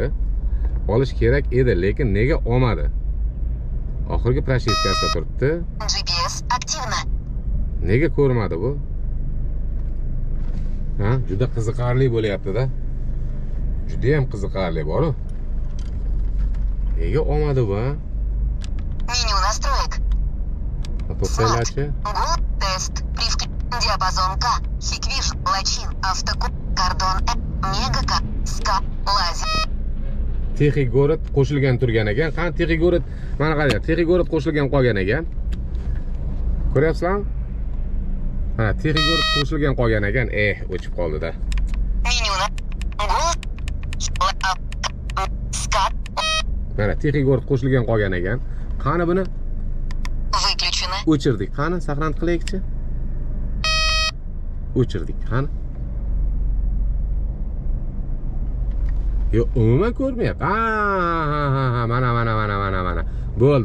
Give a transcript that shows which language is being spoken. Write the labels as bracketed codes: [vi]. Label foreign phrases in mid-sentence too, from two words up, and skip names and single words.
[uz] Olish kerak edi, lekin nega olmadi? Oxirgi proshivkasida turibdi. [ru] GPS активно. [uz] Nega ko'rmadi bu? Ha, juda qiziqarli bo'layapti-da. Juda ham qiziqarli bor-ku. Nega olmadi bu? [ru] Меню настроек. [uz] To'xtanglarchi. [ru] Гул тест. Диапазон К. Хиквиш. Лачин. Автокод. Cardon M. Мегака. Ска. Лазер. [uz] Texigorod qo'shilgan turgan ekan. Qani Texigorod? Mana qarang, Texigorod qo'shilgan qolgan ekan. Ko'ryapsizlarmi? Ha, Texigorod qo'shilgan qolgan ekan. O'chib qoldi-da. [ru] Меню на. Гул. Ска. [uz] Mana Texigorod qo'shilgan qolgan ekan. Qani buni [ru] Выключено. [uz] o'chirdik. Qani saqlanib qilaylikchi? O'chirdik. Qani? Yo, umuman ko'rmayapti. Mana. Bo'ldi.